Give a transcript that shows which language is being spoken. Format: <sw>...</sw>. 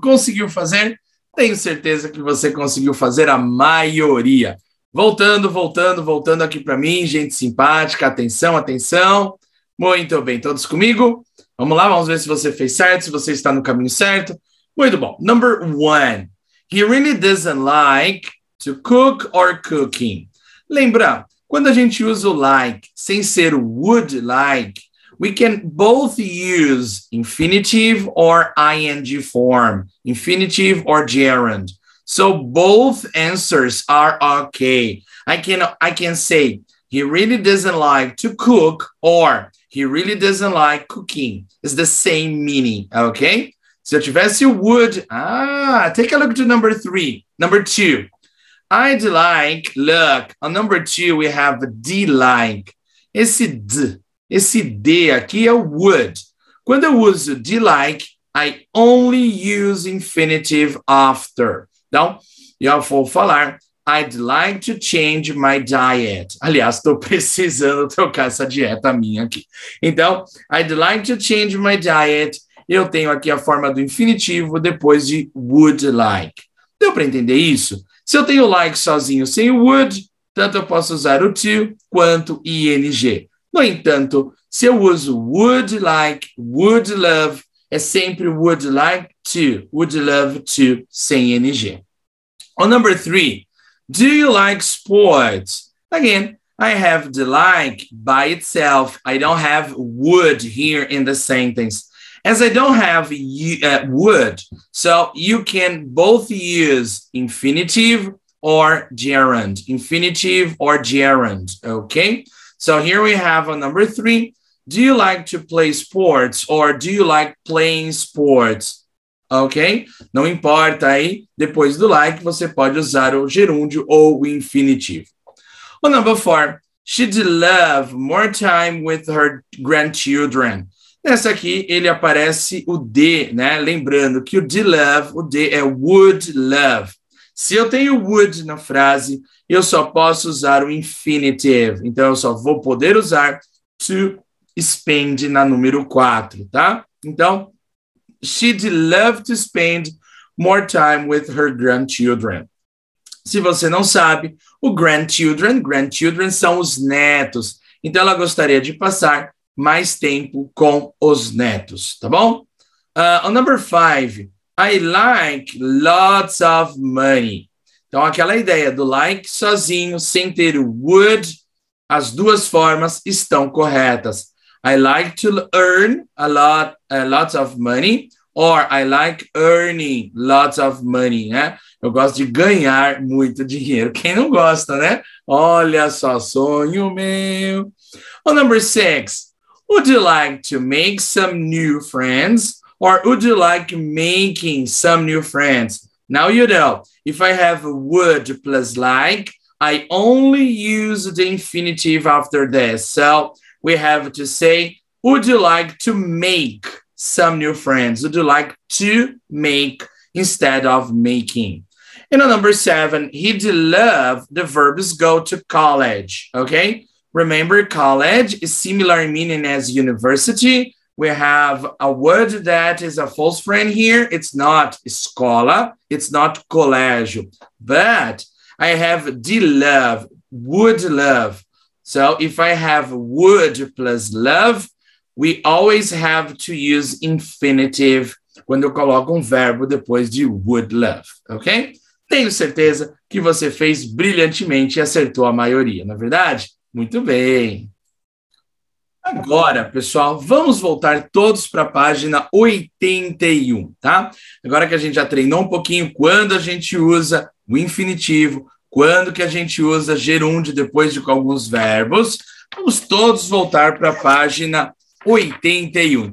<pt>Conseguiu fazer? Tenho certeza que você conseguiu fazer a maioria. Voltando aqui para mim, gente simpática. Atenção, atenção. Muito bem, todos comigo? Vamos lá, vamos ver se você fez certo, se você está no caminho certo. Muito bom. Number 1.</pt> <en>He really doesn't like to cook or cooking.</en> <pt>Lembra, quando a gente usa o like sem ser o would like,</pt> <en>we can both use infinitive or ing form, infinitive or gerund. So both answers are okay. I can say, he really doesn't like to cook, or he really doesn't like cooking. It's the same meaning, okay?</en> <pt>Se eu tivesse o would,</pt> <en>take a look to number 3. Number 2, I'd like, look, on number 2 we have D like.</en> <pt>Esse D aqui é o would. Quando eu uso</pt> <en>D like, I only use infinitive after.</en> <pt>Então, eu vou falar,</pt> <en>I'd like to change my diet.</en> <pt>Aliás, estou precisando trocar essa dieta minha aqui.</pt> <en>Então, I'd like to change my diet.</en> <pt>Eu tenho aqui a forma do infinitivo depois de would like. Deu para entender isso? Se eu tenho like sozinho sem o would, tanto eu posso usar o to quanto ing. No entanto, se eu uso would like, would love, é sempre would like to, would love to, sem ing.</pt> <en>On number 3, do you like sports? Again, I have the like by itself. I don't have would here in the sentence. As I don't have would, so you can both use infinitive or gerund. Infinitive or gerund, okay? So here we have on number 3, do you like to play sports or do you like playing sports? Ok?</en> <pt>Não importa aí, depois do like, você pode usar o gerúndio ou o infinitivo.</pt> <en>On number 4, she'd love more time with her grandchildren.</en> <pt>Nessa aqui, ele aparece o D, né? Lembrando que o D love, o D é would love. Se eu tenho would na frase, eu só posso usar o infinitive. Então, eu só vou poder usar to spend na número 4, tá?</pt> <en>Então, she'd love to spend more time with her grandchildren.</en> <pt>Se você não sabe, o grandchildren são os netos. Então, ela gostaria de passar mais tempo com os netos, tá bom?</pt> <en>On number 5, I like lots of money.</en> <pt>Então, aquela ideia do like sozinho, sem ter o would, as duas formas estão corretas.</pt> <en>I like to earn lots of money, or I like earning lots of money, né?</en> <pt>Eu gosto de ganhar muito dinheiro. Quem não gosta, né? Olha só, sonho meu.</pt> <en>On number 6, would you like to make some new friends, or would you like making some new friends? Now you know, if I have would plus like, I only use the infinitive after this. So we have to say, would you like to make some new friends? Would you like to make instead of making? And on number 7, he'd love the verbs go to college, okay? Remember, college is similar in meaning as university. We have a word that is a false friend here. It's not escola, it's not colégio, but I have de love, would love. So if I have would plus love, we always have to use infinitive</en> <pt>quando eu coloco verbo depois de</pt> <en>would love, ok?</en> <pt>Tenho certeza que você fez brilhantemente e acertou a maioria, não é verdade? Muito bem. Agora, pessoal, vamos voltar todos para a página 81, tá? Agora que a gente já treinou um pouquinho quando a gente usa o infinitivo, quando que a gente usa gerúndio depois de alguns verbos, vamos todos voltar para a página 81.</pt>